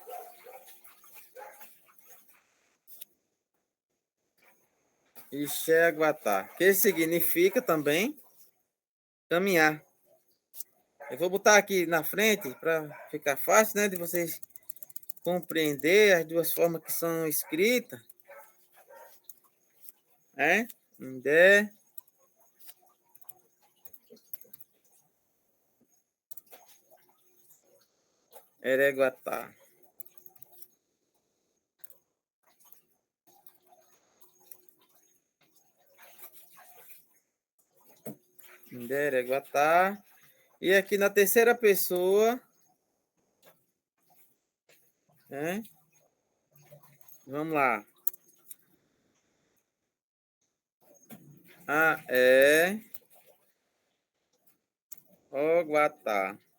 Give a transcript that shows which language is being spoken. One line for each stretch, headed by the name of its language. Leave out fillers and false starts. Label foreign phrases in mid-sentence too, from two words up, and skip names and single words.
Tupí: Ixé Aguatá.
Portuguese: Que significa também caminhar. Eu vou botar aqui na frente para ficar fácil, né, de vocês compreender as duas formas que são escritas.
Tupí: Indé. Ereguatá. Indé, Ereguatá.
Portuguese: E aqui na terceira pessoa, vamos lá.
Tupí: Oguatá.